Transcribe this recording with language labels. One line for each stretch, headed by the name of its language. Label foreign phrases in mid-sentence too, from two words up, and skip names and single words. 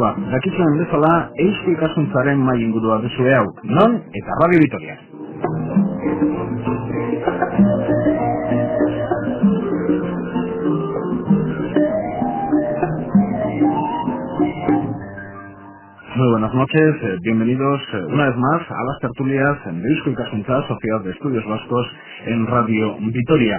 Basque: dakizuen bezala, Eusko Ikaskuntzaren mai ingurua duzue hau, non eta Radio Vitoria.
Spanish: Muy buenas noches, bienvenidos una vez más a las tertulias de Eusko Ikaskuntza, Sociedad de Estudios Vascos en Radio Vitoria.